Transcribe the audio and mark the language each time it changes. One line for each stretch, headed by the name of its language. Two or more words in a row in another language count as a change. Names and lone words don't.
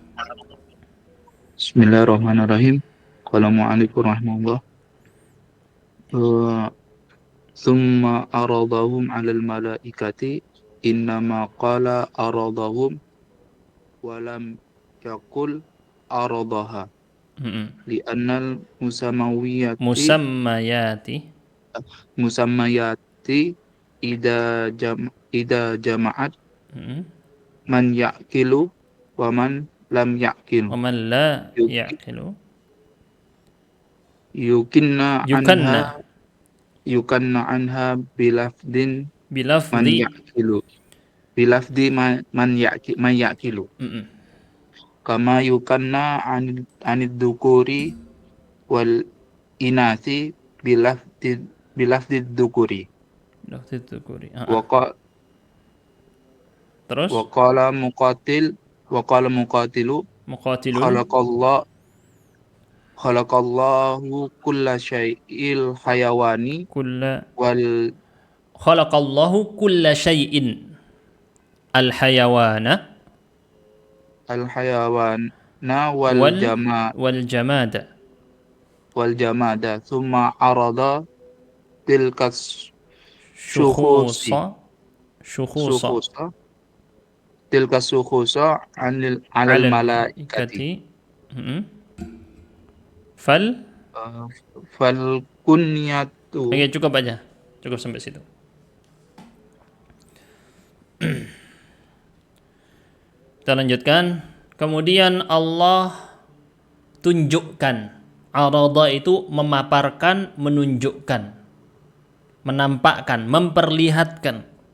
Arabic: بسم الله الرحمن الرحيم. قال المؤلف رحمه الله. ثم عرضهم على الملائكة إنما قال عرضهم ولم يقل عرضها. لأن المسميات إذا جمعت من يعقل ومن لم يعقل. ومن لا يعقل. يكنى عنها بلفظ من بلفظ. يعقل. بلفظ من يعقل. كما يكنى عن الذكور والإناث بلفظ الذكور. بلفظ الذكور.
Indonesian: Terus?
Arabic: وقال مقاتل مقاتل. خلق الله كل شيء الحيوان خلق الله كل شيء الحيوان وال والجماد. والجماد ثم عرض تلك الشخوص شخوصا شخوصا شخوص تلك الشخوص على على الملائكة الملائكة. فال فالكنية.
Indonesian: Oke, cukup aja. Cukup sampai situ. Kita lanjutkan. Kemudian Allah tunjukkan. Arada itu memaparkan, menunjukkan, menampakkan, memperlihatkan.